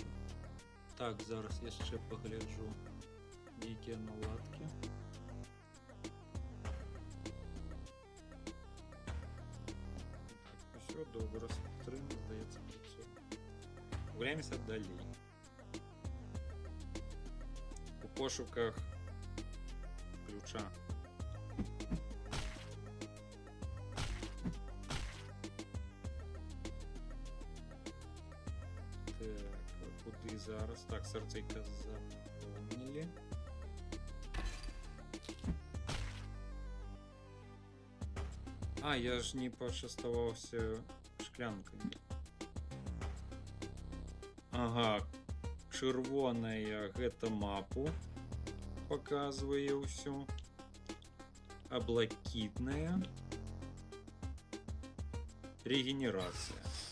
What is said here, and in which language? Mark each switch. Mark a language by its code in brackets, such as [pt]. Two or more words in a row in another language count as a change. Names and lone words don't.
[be] Так, зараз яшчэ пагляджу нейкія наладкі. Так, усё добра, стрым, здаецца, працуе. Гуляемся далей. У пошуках ключа. [uk] Так, куди зараз? Так, сердцейка заповнили. [be] А, я ж не пачаставаўся шклянкой. Ага, чырвоная гэта мапу показвае ўсё, а блакітная регенерацыя.